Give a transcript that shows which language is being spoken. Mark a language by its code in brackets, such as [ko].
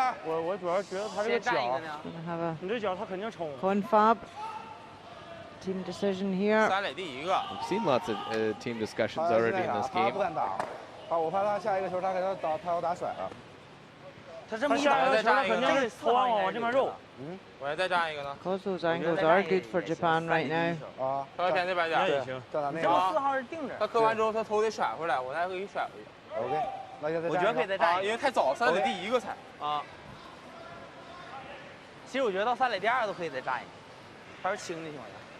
[zh] 我主要觉得他这个脚，你这脚他肯定冲。 [en] Confab. Team decision here. [zh] 3垒第1个。 [en] We've seen lots of team discussions already in this [zh] 他 [en] game. [zh] 不敢打，我怕他下一个球他给他要打甩了。他这么一打球，他肯定是头往这边肉。我要再站一个呢。 [en] Because those angles are good for Japan right now. [zh] 啊，稍微偏这边点。也行。站他那这么4 个。号是定着。他磕完之后，他头得甩回来，我再给你甩回去。 OK，那就再我觉得可以再站一个，因为太早，3垒第1个才。其实我觉得到3垒第2个都可以再站一个，还是轻的情况下。